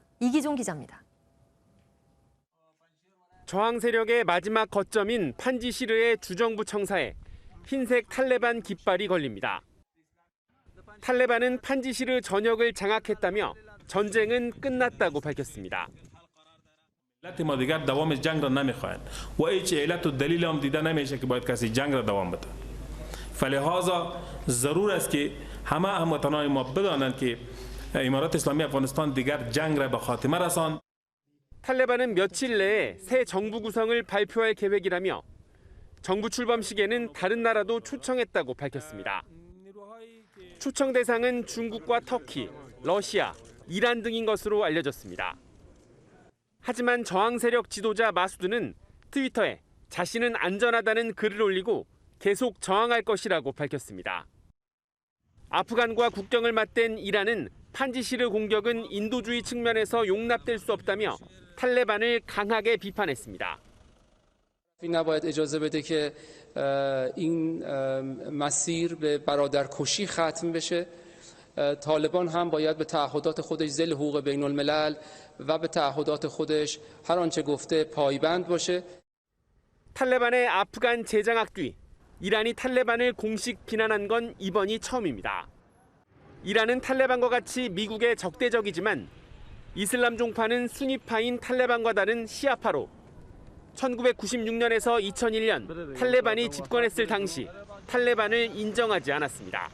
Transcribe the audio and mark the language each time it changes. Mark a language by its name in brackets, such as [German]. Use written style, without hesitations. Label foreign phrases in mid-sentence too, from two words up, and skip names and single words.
[Korean] 이기종 기자입니다. 저항 세력의 마지막 거점인 판지시르의 주정부 청사에 흰색 탈레반 깃발이 걸립니다. 탈레반은 판지시르 전역을 장악했다며 전쟁은 끝났다고 밝혔습니다. [Persian] ما دیگر دوام جنگ را نمیخواهند و هیچ علت و دلیل هم دیده نمیشه که باید کسی جنگ را دوام بده فلهذا ضرور است که همه هموطنان ما بدانند که امارات اسلامی افغانستان دیگر جنگ را به خاتمه رساند. [Korean] 탈레반은 며칠 내에 새 정부 구성을 발표할 계획이라며 정부 출범식에는 다른 나라도 초청했다고 밝혔습니다. 초청 대상은 중국과 터키, 러시아, 이란 등인 것으로 알려졌습니다. 하지만 저항 세력 지도자 마수드는 트위터에 자신은 안전하다는 글을 올리고 계속 저항할 것이라고 밝혔습니다. 아프간과 국경을 맞댄 이란은 판지시르 공격은 인도주의 측면에서 용납될 수 없다며 탈레반을 강하게 비판했습니다. [Persian] نباید اجازه بده که این مسیر به برادرکشی ختم بشه. طالبان هم باید به تعهدات خودش ذیل حقوق بین الملل و به تعهدات خودش هر آنچه گفته پایبند باشه. [Korean] 탈레반의 아프간 재장악 뒤 이란이 탈레반을 공식 비난한 건 이번이 처음입니다. 이란은 탈레반과 같이 미국의 적대적이지만 이슬람 종파는 수니파인 탈레반과 다른 시아파로 1996년에서 2001년 탈레반이 집권했을 당시 탈레반을 인정하지 않았습니다.